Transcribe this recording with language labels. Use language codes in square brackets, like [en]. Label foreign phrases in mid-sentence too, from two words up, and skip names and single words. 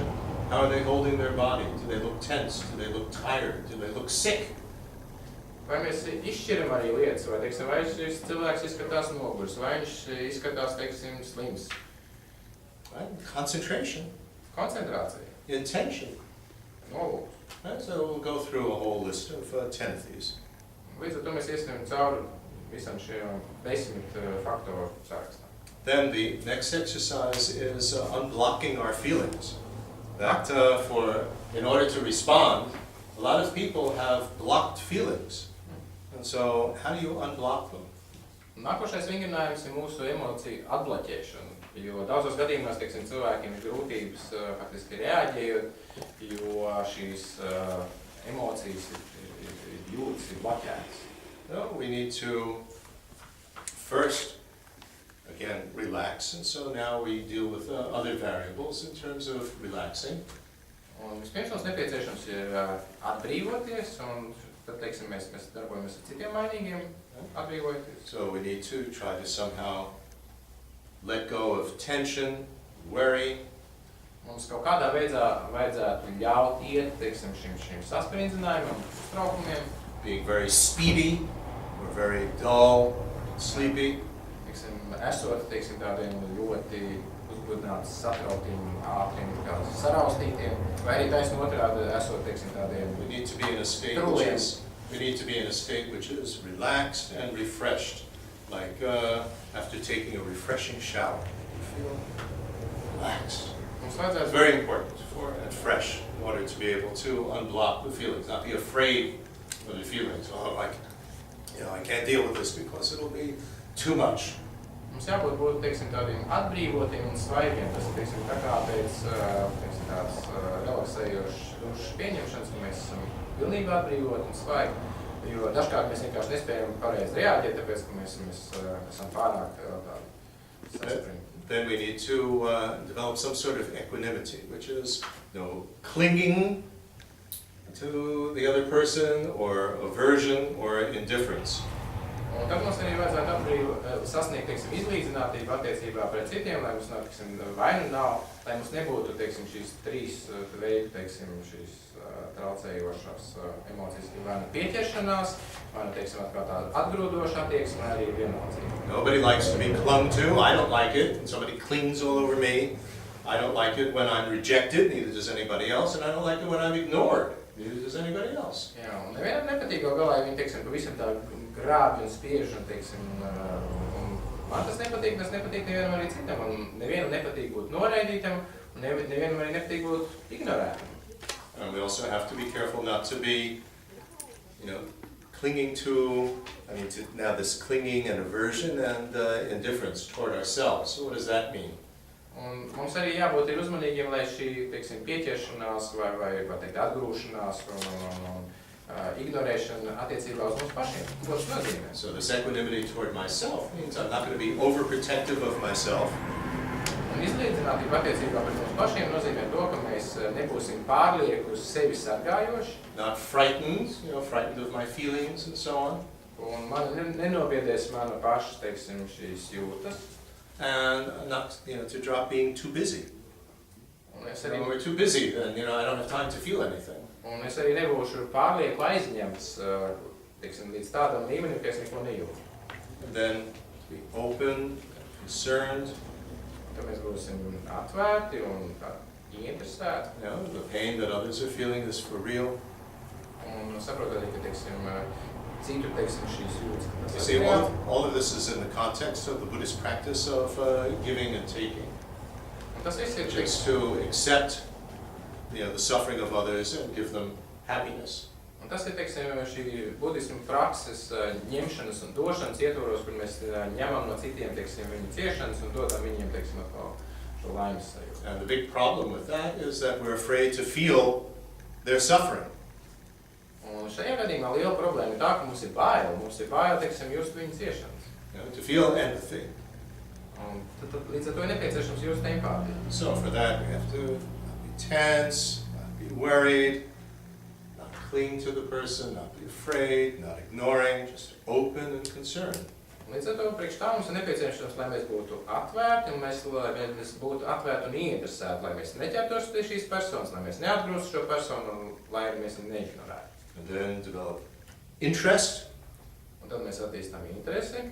[en] How are they holding their body? Do they look tense? Do they look tired? Do they look sick? [lv] Vai mēs izšķiram arī lietas, vai, teiksim, vai šis cilvēks izskatās nogurs, vai viņš izskatās, teiksim, slims. [en] Right? Concentration. [lv] Koncentrācija. [en] Intention. [lv] Nolūks. [en] Right? So we'll go through a whole list of 10 of these. [lv] Līdz ar to mēs iesim cauri visam šiem 10 faktoru sarakstā. [en] Then the next exercise is unblocking our feelings. That in order to respond, a lot of people have blocked feelings. And so, how do you unblock them? [lv] Nākošais vingrinājums ir mūsu emociju atbloķēšana, jo daudzos gadījumos, teiksim, cilvēkiem ir grūtības faktiski reaģējot, jo šīs emocijas jūtas ir bloķētas. [en] No, we need to first, again, relax, and so now we deal with other variables in terms of relaxing. [lv] Un vispirms mums nepieciešams ir atbrīvoties, un tad, teiksim, mēs darbojamies ar citiem mainīgiem atbrīvoties. [en] So we need to try to somehow let go of tension, worry. [lv] Mums kaut kādā veidā vajadzētu ļaut iet, teiksim, šim saspringzinājumam, uztraukumiem. [en] Being very speedy, or very dull, sleepy. [lv] Teiksim, esot, teiksim, tādiem ļoti uzbudināts satrautiem, ātriem, kā saraustītiem, vai arī taisn otrādi esot, teiksim, tādiem [en] We need to be in a state [lv] trūliem. [en] which is relaxed and refreshed, like after taking a refreshing shower. You feel relaxed. [lv] Mums [en] It's [lv] vajadzētu [en] very important for and fresh in order to be able to unblock the feelings, not be afraid of the feelings. Oh, like, I can't deal with this because it'll be too much. [lv] Mums jābūt, teiksim, tādiem atbrīvotiem un svaigiem. Tas, teiksim, tā kā pēc, teiksim, tāds relaksējošs dušas pieņemšanas, ka mēs esam pilnībā atbrīvoti un svaigi. Jo dažkārt mēs vienkārši nespējam pareizi reaģēt, tāpēc, ka mēs esam pārāk tādi saspringti. [en] Then we need to develop some sort of equanimity, which is clinging to the other person, or aversion, or indifference. [lv] Un tad mums arī vajadzētu sasniegt, teiksim, izlīdzinātību attiecībā pret citiem, lai mums nav, teiksim, vainu nav, lai mums nebūtu, teiksim, šīs trīs veidi, teiksim, šīs traucējošās emocijas, vai nu pieķeršanās, vai nu, teiksim, atkal tāda atgrūdoša attieksme, vai arī vienaldzība. [en] Nobody likes to be clung to. I don't like it. And somebody clings all over me. I don't like it when I'm rejected, neither does anybody else, and I don't like it when I'm ignored, neither does anybody else. [lv] Jā, un nevienam nepatīk gal galā, ja viņi, teiksim, pavisam tā grābi un spiež, un, teiksim, un man tas nepatīk nevienam arī citam, un nevienam nepatīk būt noraidītam, un nevienam arī nepatīk būt ignorētam. [en] And we also have to be careful not to be, clinging to, now this clinging and aversion and indifference toward ourselves. So what does that mean? [lv] Un mums arī jābūt ir uzmanīgiem, lai šī, teiksim, pieķeršanās vai teikt, atgrūšanās un ignorēšana attiecībā uz mums pašiem. Ko tas nozīmē? [en] So this equanimity toward myself means I'm not going to be overprotective of myself. [lv] Un izlīdzinātība attiecībā pret mums pašiem nozīmē to, ka mēs nebūsim pārlieku uz sevi sargājoši. [en] Not frightened, frightened of my feelings and so on. [lv] Un man nenobiedēs mana paša, teiksim, šīs jūtas. [en] And not, to drop being too busy. [lv] Un es [en] When [lv] arī, [en] we're too busy, then, I don't have time to feel anything. [lv] un es arī nebūšu pārlieku aizņemts, teiksim, līdz tādam līmenim, ka es neko nejūtu. [en] And then to be open, concerned, [lv] Ka mēs būsim atvērti un ieinteresēti. [en] the pain that others are feeling is for real. [lv] Un saprotu arī, ka, teiksim, citu, teiksim, šīs jūtas. ka [en] You [lv] tas [en] see, [lv] ir reāli. [en] all of this is in the context of the Buddhist practice of giving and taking, [lv] Un tas viss ir, [en] which is [lv] teiksim, [en] to accept, the suffering of others and give them happiness. [lv] un tas ir, teiksim, šī budisma prakses ņemšanas un došanas ietvaros, kur mēs ņemam no citiem, teiksim, viņu ciešanas un dodam viņiem, teiksim, atkal šo laimes sajūtu. [en] And the big problem with that is that we're afraid to feel their suffering. [lv] Un šajā gadījumā liela problēma ir tā, ka mums ir bail, teiksim, just viņu ciešanas. [en] To feel empathy. [lv] Un tad līdz ar to ir nepieciešams just empātiju. [en] So for that, we have to not be tense, not be worried, not cling to the person, not be afraid, not ignoring, just open and concerned. [lv] Līdz ar to priekš tā mums ir nepieciešams, lai mēs būtu atvērti, un lai mēs būtu atvērti un ieinteresēti, lai mēs neķertos pie šīs personas, lai mēs neatgrūstu šo personu, un lai mēs viņu neignorētu. [en] And then develop interest. [lv] Un tad mēs attīstām interesi.